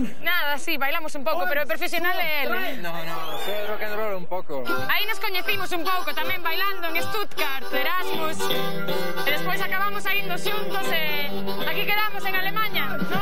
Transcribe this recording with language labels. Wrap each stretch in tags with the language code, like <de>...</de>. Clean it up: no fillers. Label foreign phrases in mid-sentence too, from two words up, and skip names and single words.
<gl>Nada, sí, bailamos un pouco, pero o profesional é ele.</gl> <es>No, soy</es> <en>rock and roll</en> <es>un poco.</es> <gl>Aí nos coñecimos un pouco tamén bailando en Stuttgart, Erasmus. E despois acabamos saindo xuntos e aquí quedamos en Alemanha, ¿no?</gl>